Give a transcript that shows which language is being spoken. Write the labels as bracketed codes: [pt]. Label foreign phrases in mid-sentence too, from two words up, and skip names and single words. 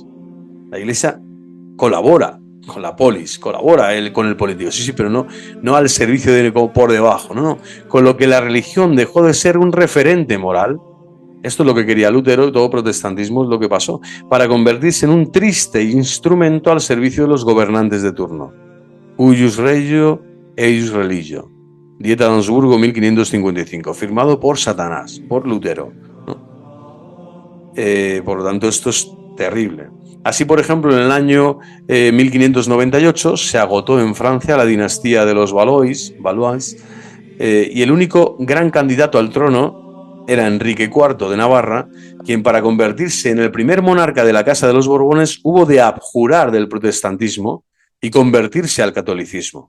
[es] La Iglesia colabora con la polis, colabora con el político, sí, pero no al servicio por debajo, no. Con lo que la religión dejó de ser un referente moral. Esto es lo que quería Lutero, y todo protestantismo es lo que pasó, para convertirse en un triste instrumento al servicio de los gobernantes de turno. [la] Huius regio, eius religio. [es] Dieta de Augsburgo, 1555, firmado por Satanás, por Lutero, ¿no? Por lo tanto, esto es terrible. Así, por ejemplo, en el año 1598 se agotó en Francia la dinastía de los Valois, y el único gran candidato al trono era Enrique IV de Navarra, quien, para convertirse en el primer monarca de la Casa de los Borbones, hubo de abjurar del protestantismo y convertirse al catolicismo.